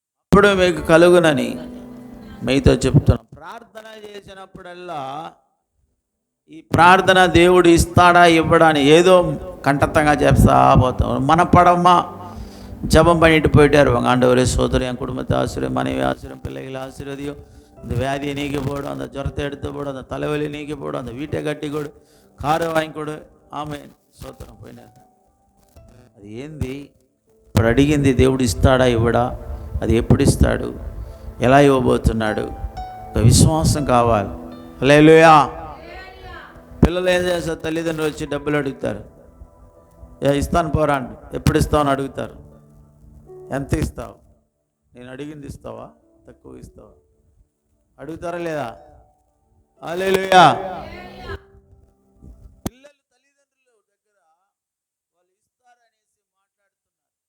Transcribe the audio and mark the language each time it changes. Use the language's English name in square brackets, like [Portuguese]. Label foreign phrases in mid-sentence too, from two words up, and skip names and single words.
[Telugu] ఇప్పుడు మీకు కలుగునని మీతో చెప్తున్నాం. ప్రార్థన చేసినప్పుడల్లా ఈ ప్రార్థన దేవుడు ఇస్తాడా ఇవ్వడాని ఏదో కంఠతంగా చేస్తా పోతాం. మన పడమ్మ [Tamil] ஜபம் பண்ணிட்டு போயிட்டார். ஆண்டவரே சோதரி, என் குடும்பத்தை ஆசிரியம், மனைவி ஆசிரியம், பிள்ளைகளை ஆசீர்வதியும், இந்த வியாதியை நீக்கி போடும், அந்த ஜுரத்தை எடுத்து போடும், அந்த தலைவலி நீக்கி போடும், அந்த வீட்டை கட்டி கொடு, காரை வாங்கி கொடு, [Telugu] ఆమెన్ స్తోత్రం. పోయినారు. అది ఏంది? ఇప్పుడు అడిగింది దేవుడు ఇస్తాడా ఇవ్వడా, అది ఎప్పుడు ఇస్తాడు, ఎలా ఇవ్వబోతున్నాడు, ఒక విశ్వాసం కావాలి. హల్లెలూయా. పిల్లలు ఏం చేస్తారు? తల్లిదండ్రులు వచ్చి డబ్బులు అడుగుతారు. ఇస్తాను పోరా అండి. ఎప్పుడు ఇస్తావు అని అడుగుతారు. ఎంత ఇస్తావు? నేను అడిగింది ఇస్తావా, తక్కువ ఇస్తావా? అడుగుతారా లేదా? హల్లెలూయా. పిల్లలు తల్లిదండ్రుల దగ్గర వాళ్ళు ఇస్తారనేసి మాట్లాడుతున్నారు.